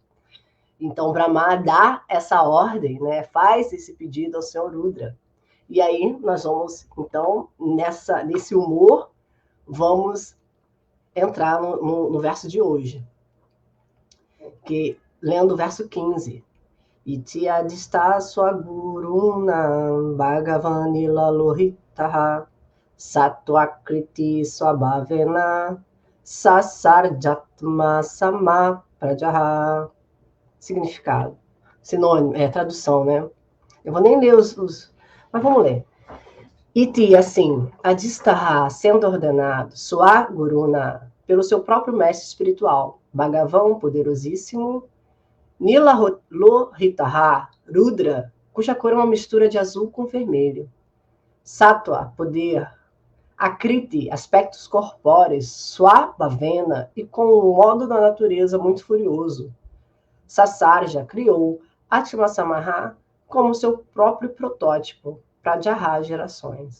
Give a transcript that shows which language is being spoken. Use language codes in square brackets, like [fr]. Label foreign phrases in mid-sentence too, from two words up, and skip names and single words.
[pt] Então, Brahma dá essa ordem, né? Faz esse pedido ao Senhor Rudra. E aí, nós vamos, então, nesse humor, vamos entrar no verso de hoje. Lendo o verso 15. [sa] Iti adista swaguruna bhagavani lalohitaha sattvakriti swabhavena sasarjatma sama prajaha. [pt] Significado. Sinônimo, tradução, né? Eu vou nem ler mas vamos ler. Iti, assim, adistha, sendo ordenado, swaguruna, pelo seu próprio mestre espiritual, Bhagavan, poderosíssimo, Nila Lohitaha, Rudra, cuja cor é uma mistura de azul com vermelho, Sattva, poder, Akriti, aspectos corpóreos, Swabhavena, e com um modo da natureza muito furioso, Sasarja criou Atmasamaha como seu próprio protótipo para jarrar gerações.